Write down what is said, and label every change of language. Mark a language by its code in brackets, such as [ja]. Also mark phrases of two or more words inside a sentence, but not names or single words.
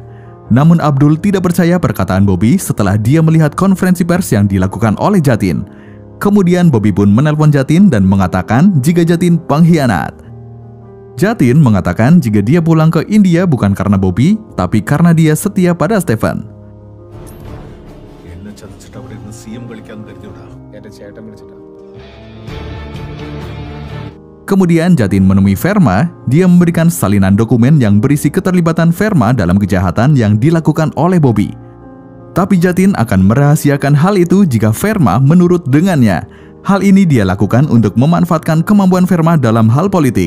[id] Namun Abdul tidak percaya perkataan Bobby setelah dia melihat konferensi pers yang dilakukan oleh Jatin. Kemudian Bobby pun menelpon Jatin dan mengatakan jika Jatin pengkhianat. Jatin mengatakan jika dia pulang ke India bukan karena Bobby, tapi karena dia setia pada Stephen. [ml] എന്നെ ചതിച്ചിട്ട് അവിടെ ഇരുന്ന് സിഎം കളിക്കാൻ കരുതിയോടാ. എന്റെ ചേട്ടൻ വിളിച്ചിട്ടാ. [id] Kemudian Jatin menemui Verma. Dia memberikan salinan dokumen yang berisi keterlibatan Verma dalam kejahatan yang dilakukan oleh Bobby. Tapi Jatin akan merahasiakan hal itu jika Verma menurut dengannya. Hal ini dia lakukan untuk memanfaatkan kemampuan Verma dalam hal politik.